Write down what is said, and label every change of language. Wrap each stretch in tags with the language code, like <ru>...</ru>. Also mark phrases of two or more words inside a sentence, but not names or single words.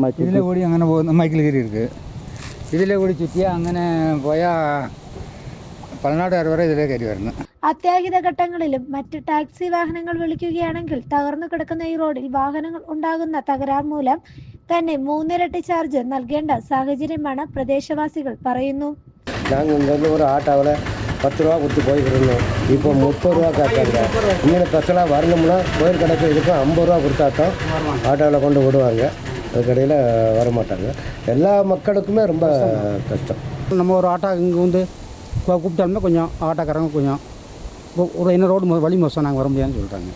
<ml>ഇതിലെ കൂടി അങ്ങനെ പോകുന്ന മൈക്കിൾഗിരി ഇருக்கு. ഇതിലെ കൂടി ചുറ്റിയാൽ അങ്ങനെ പോയാൽ പലനാട് വരെ ഇതിലേ കയറി വരുന്നു. അത്യാഹിത ഘട്ടങ്ങളിലും മറ്റ് ടാക്സി വാഹനങ്ങൾ വിളിക്കുകയാണെങ്കിൽ തകർന്നു കിടക്കുന്ന ഈ റോഡിൽ വാഹനങ്ങൾ ഉണ്ടാകുന്ന തകരാർ മൂലം തന്നെ 3 ഇരട്ടി ചാർജ് നൽകേണ്ട സാഹചര്യമാണ് പ്രദേശവാസികൾ പറയുന്നു.</ml> <ta>நாங்கள் இங்கேருந்து ஒரு ஆட்டோவில் 10 ரூபா கொடுத்து போய்க்கிருந்தோம். இப்போ 30 ரூபா காட்டாங்க. இங்கே ஸ்பெஷலாக வரணும்னா கோயில் கடைக்கு இதுக்கும் 50 ரூபா கொடுத்தா தான் ஆட்டோவில் கொண்டு விடுவாங்க. அதுக்கடையில் வரமாட்டாங்க. எல்லா மக்களுக்குமே ரொம்ப கஷ்டம். நம்ம ஒரு ஆட்டோ இங்கே வந்து கூப்பிட்டோம்னா கொஞ்சம் ஆட்டோக்காரங்க கொஞ்சம் ஒரு என்ன ரோடு வழி மோசம் நாங்கள் வர முடியாதுன்னு சொல்லிட்டாங்க.</ta>